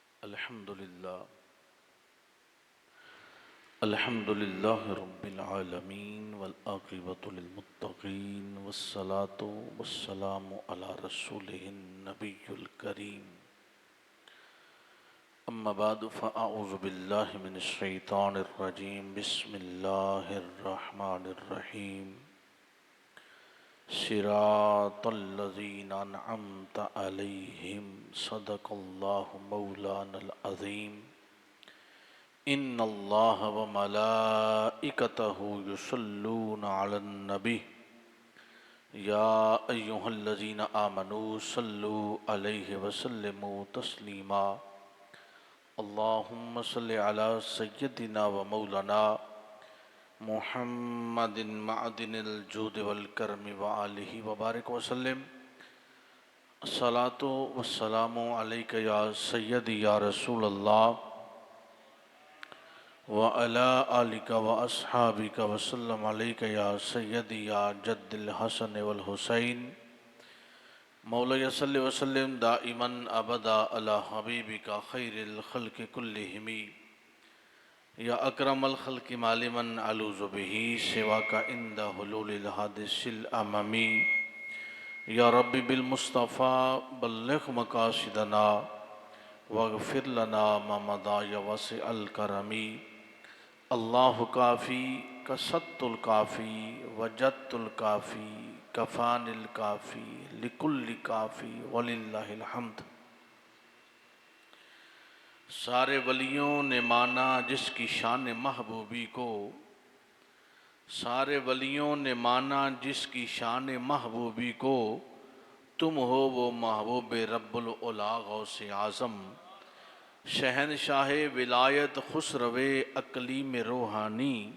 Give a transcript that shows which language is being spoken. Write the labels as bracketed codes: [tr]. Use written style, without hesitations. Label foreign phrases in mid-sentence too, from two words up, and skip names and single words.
[ar] الحمد لله الحمد لله رب العالمين والعاقبة للمتقين والصلاة والسلام على رسوله النبي الكريم أما بعد فأعوذ بالله من الشيطان الرجيم بسم الله الرحمن الرحيم صراط الذين أنعمت عليهم صدق الله مولانا العظيم إن الله وملائكته يصلون على النبي يا أيها الذين آمنوا صلوا عليه وسلموا تسليما اللهم صل على سيدنا ومولانا محمد معدن الجود والكرم وآله وبارك وسلم الصلاة والسلام عليك يا سيدي يا رسول الله وعلى آلك وأصحابك وسلم عليك يا سيدي يا جد الحسن والحسين مولى صل وسلم دائما أبدا على حبيبك خير الخلق كلهم يا أكرم الخلق ما لي من ألوذ به سواك عند حلول الحادث العمم يا رب بالمصطفى بلغ مقاصدنا واغفر لنا ما مضى يا واسع الكرم الله كافي قصدت الكافي وجدت الكافي كفاني الكافي لكل كافي ولله الحمد. [ur] سارے ولیوں نے مانا جس کی شان محبوبی کو، سارے ولیوں نے مانا جس کی شان محبوبی کو، تم ہو وہ محبوب رب العلی غوث اعظم شہنشاہ ولایت خسروِ اقلیم روحانی,